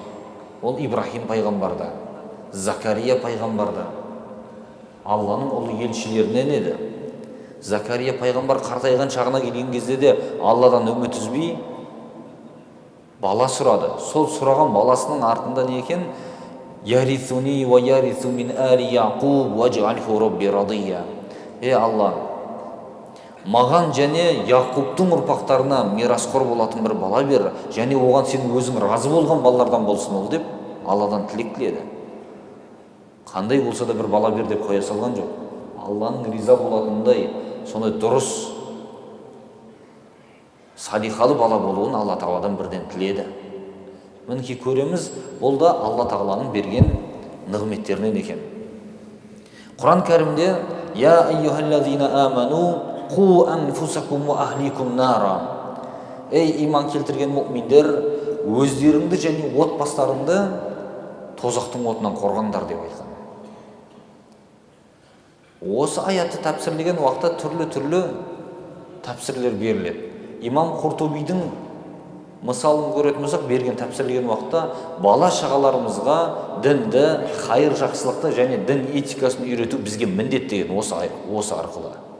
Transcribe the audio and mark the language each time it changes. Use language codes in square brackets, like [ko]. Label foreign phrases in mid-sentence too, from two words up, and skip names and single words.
[kk] Ол Ибрахим пайғамбарда, Закария пайғамбарда, Алланың ұлы елшілерінен еді. Закария пайғамбар қартайған шағына келген кезде де Алладан үміт үзбей бала сұрады. Сол сұраған баласының артында не екен? [ar] "يرثني ويرث من آل يعقوب واجعله ربي رضيا". [kk] Ей Алла, маған және Яқубтың ұрпақтарына мирасқор болатын бір бала бер, және оған сен өзің разы болған балалардан болсын ол деп Алладан тілек тіледі. Қандай болса да бір бала бер деп қоя салған жоқ. Алланың риза болатындай, сондай дұрыс, салихалы бала болуын Алла Тағаладан бірден тіледі. Мінекей көреміз, бұл да Алла Тағаланың берген нығметтерінен екен. Құран кәрімде: [ar] "يا أيها الذين آمنوا قوا أنفسكم وأهليكم نارا". [kk] Ей иман келтірген мұъминдер, өздеріңді және отбастарыңды тозақтың отынан қорғаңдар деп айтқан. Осы аятты тәпсірлеген уақытта түрлі тәпсірлер беріледі. Имам Құртубидің мысалын көретін болсақ, берген тәпсірлеген уақытта бала шағаларымызға дінді, хайыр жақсылықты және дін этикасын үйрету бізге міндет деген осы арқылы.